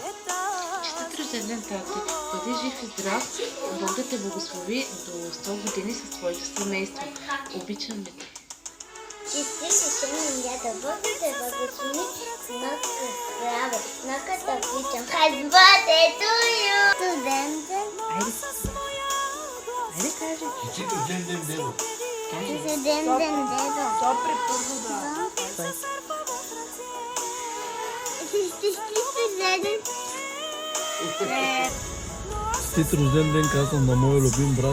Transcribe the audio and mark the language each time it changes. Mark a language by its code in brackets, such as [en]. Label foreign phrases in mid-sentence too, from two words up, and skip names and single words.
[bg] Честит рожден ден, тате! Бъди жив и здрав, Бог да те благослови до 100 години със твоето семейство. Обичаме те! Честит рожден ден, дядо, Бог да те благослови, много здраве, много те обичам. [en] Happy birthday to you! [bg] Студен ден! Айде кажи! Честит рожден ден, дедо! Студен ден, дедо! Сопри първо да. Честит рожден ден! Честит рожден ден, казвам на моя любим брат.